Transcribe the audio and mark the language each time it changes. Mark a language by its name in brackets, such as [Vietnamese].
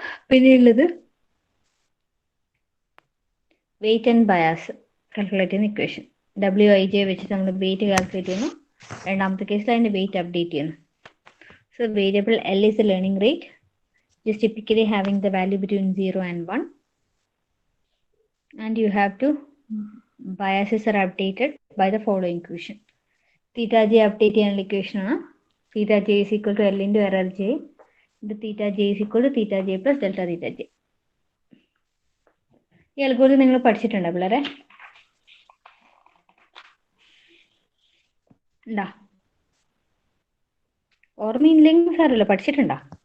[Malayalam] പിന്നെയുള്ളത് wait and bias calculate ചെയ്യുന്ന equation. WIJ വെച്ചിട്ട് നമ്മൾ വെയിറ്റ് കാൽക്കുലേറ്റ് ചെയ്യുന്നു. രണ്ടാമത്തെ കേസിൽ അതിൻ്റെ വെയിറ്റ് അപ്ഡേറ്റ് ചെയ്യുന്നു. [English] So variable L is the learning rate, which is typically having the value between 0 and 1. And you have to biases are updated by the following equation. Theta j update [Malayalam] ചെയ്യാനുള്ള equation ആണ് [English] theta j is equal to L into error j into theta j is equal to theta j plus delta theta j. [Malayalam] ഈ algorithm നിങ്ങൾ പഠിച്ചിട്ടുണ്ടോ പിള്ളേരെ? ഉണ്ടാ? ഓർമ്മയില്ലെങ്കിൽ സാരമില്ല, പഠിച്ചിട്ടുണ്ടോ?